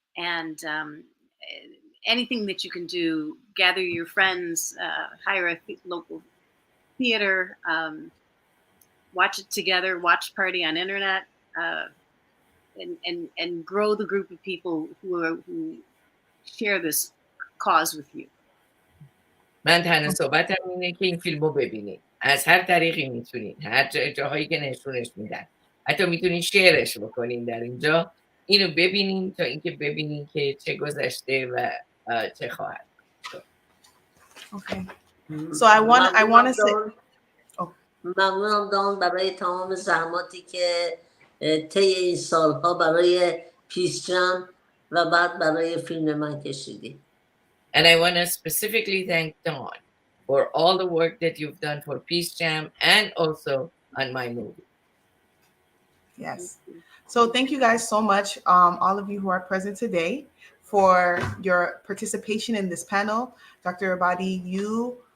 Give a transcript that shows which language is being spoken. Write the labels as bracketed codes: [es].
[en] And anything that you can do, gather your friends, hire a local theater, watch it together, watch party on internet, and grow the group of people who share this cause with you. [fa] من تنها صحبتم اینه که این فیلم رو ببینید. از هر طریقی میتونید، هر جاهایی که نشونش میدن، حتی میتونید شیرش بکنین در اینجا. اینو ببینین تا اینکه ببینین که چه گذشته و چه خواهد. [en] Okay. So I want to say [fa] ممنونم دان برای تمام زحماتی که طی این سالها برای پیس جم و بعد برای فیلم من کشیدی. [en] And I want to specifically thank Dawn for all the work that you've done for PeaceJam and also on my movie. Yes. So thank you guys so much, all of you who are present today, for your participation in this panel. Dr. Ebadi, you